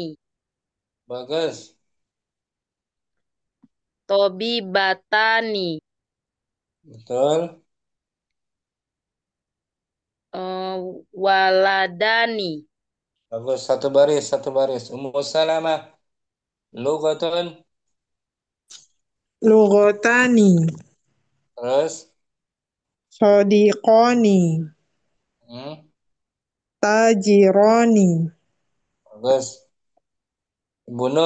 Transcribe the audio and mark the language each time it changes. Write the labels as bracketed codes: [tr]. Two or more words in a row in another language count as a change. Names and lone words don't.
[id] Bagus. [ar] tobi batani, [id] Betul. [ar] waladani, [id] Bagus. Satu baris, satu baris. Ummu Salamah. [ar] Lugatun. Lugotani, [id] Terus. [ar] sodiqoni, Hmm. tajironi, [id] Bagus. Ibu Nur.